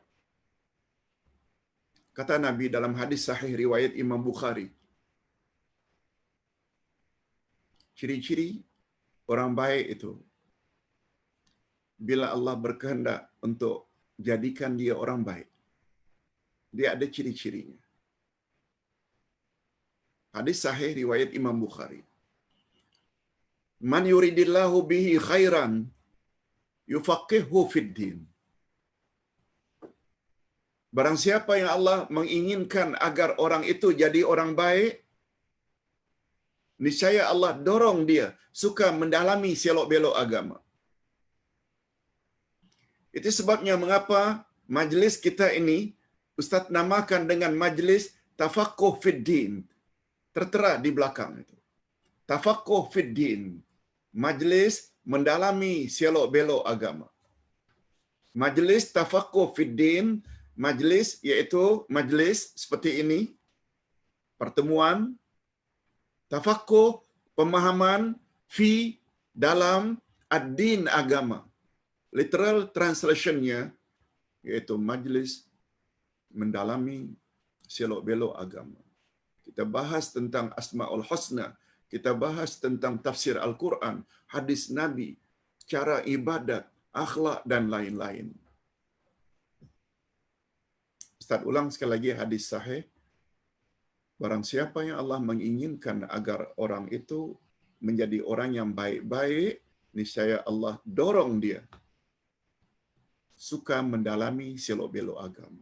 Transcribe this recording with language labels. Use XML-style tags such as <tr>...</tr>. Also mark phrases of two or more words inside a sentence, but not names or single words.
<ms>Kata Nabi dalam hadis sahih riwayat Imam Bukhari, ciri-ciri orang baik itu, bila Allah berkehendak untuk jadikan dia orang baik, dia ada ciri-cirinya. Hadis sahih riwayat Imam Bukhari.</ms> <ar>Man yuridillahu bihi khairan yufaqihu fid din.</ar> <ms>Barang siapa yang Allah menginginkan agar orang itu jadi orang baik, niscaya Allah dorong dia suka mendalami selok-belok agama. Itu sebabnya mengapa majlis kita ini Ustaz namakan dengan majlis</ms> <ar>Tafaqquh fid din.</ar> <ms>Tertera di belakang itu.</ms> <ar>Tafaqquh fid din.</ar> <ms>Majlis mendalami selok-belok agama. Majlis</ms> <ar>Tafaqquh fid din,</ar> <ms>majlis iaitu majlis seperti ini, pertemuan tafaqquh, pemahaman, fi, dalam, ad-din, agama.</ms> <en>Literal translationnya</en> <ms>iaitu majlis mendalami selok-belok agama. Kita bahas tentang Asmaul Husna, kita bahas tentang tafsir Al-Quran, hadis Nabi, cara ibadat, akhlak dan lain-lain. Ustaz ulang sekali lagi hadis sahih. Barang siapa yang Allah menginginkan agar orang itu menjadi orang yang baik-baik, niscaya Allah dorong dia suka mendalami selok-belok agama.</ms>